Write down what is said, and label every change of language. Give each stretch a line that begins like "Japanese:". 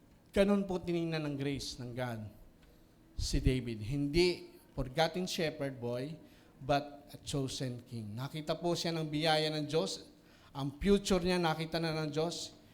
Filipino: Ganun po tinignan ng grace ng God si David. Hindi
English: forgotten shepherd boy, but a chosen king.
Filipino: Nakita po siya ng biyaya ng Diyos. Ang future niya nakita na ng Diyos.